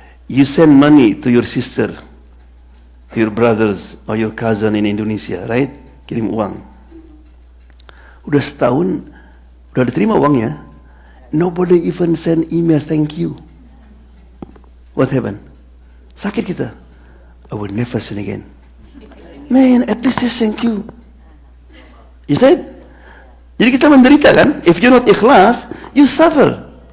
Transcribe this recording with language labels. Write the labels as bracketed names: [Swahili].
[English] You send money to your sister, to your brothers or your cousin in Indonesia, right? [Indonesian] Kirim uang. Udah setahun, udah diterima uangnya. [English] Nobody even send email thank you. What happened? [Indonesian] Sakit kita. [English] I will never send again. Man, at least just thank you. You said? [Indonesian] Jadi kita menderita kan? [English] If you're not ikhlas, you suffer.